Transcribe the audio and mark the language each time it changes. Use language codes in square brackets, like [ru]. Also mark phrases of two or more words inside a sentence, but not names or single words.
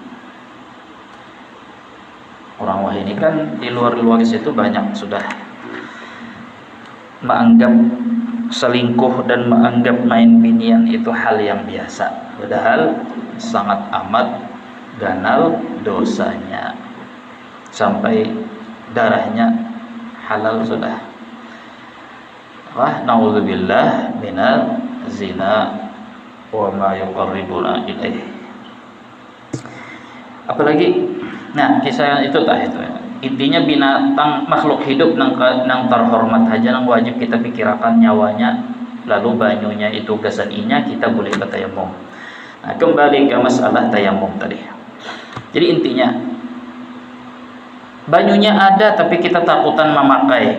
[bjn] Orang wah ini kan di luar situ banyak sudah menganggap selingkuh dan menganggap main binian itu hal yang biasa, padahal sangat amat ganal dosanya sampai darahnya halal sudah. [ar] Wah, نعوذ بالله من الزنا وما يقربنا إليه. [bjn] Apalagi, nah kisah itu tah itu. Intinya binatang makhluk hidup nang terhormat aja nang wajib kita pikirkan nyawanya, lalu banyunya itu gasaninya kita boleh bertayamum. Nah, kembali ke masalah tayamum tadi. Jadi intinya banyunya ada tapi kita takutan memakai.